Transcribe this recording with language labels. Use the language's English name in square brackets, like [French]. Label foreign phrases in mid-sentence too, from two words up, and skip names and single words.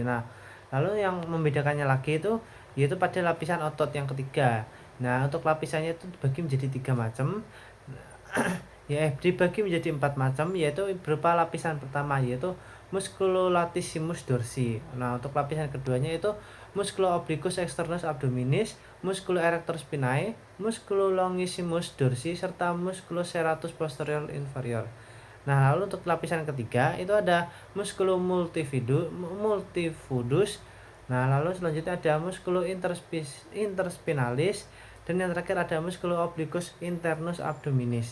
[Indonesian] Nah, lalu yang membedakannya lagi itu yaitu pada lapisan otot yang ketiga. Nah, untuk lapisannya itu dibagi menjadi 3 macam. Ya, dibagi menjadi 4 macam, yaitu berupa lapisan pertama yaitu [Latin] musculolatissimus dorsi. [Indonesian] Nah, untuk lapisan keduanya itu [Latin] musculo obliquus externus abdominis, musculo erector spinae, musculo longissimus dorsi, serta musculo serratus posterior inferior. [Indonesian] Nah, lalu untuk lapisan ketiga itu ada [Latin] musculo multifidus. [Indonesian] Nah, lalu selanjutnya ada [Latin] musculo interspinalis, [Indonesian] dan yang terakhir ada [Latin] musculo obliquus internus abdominis.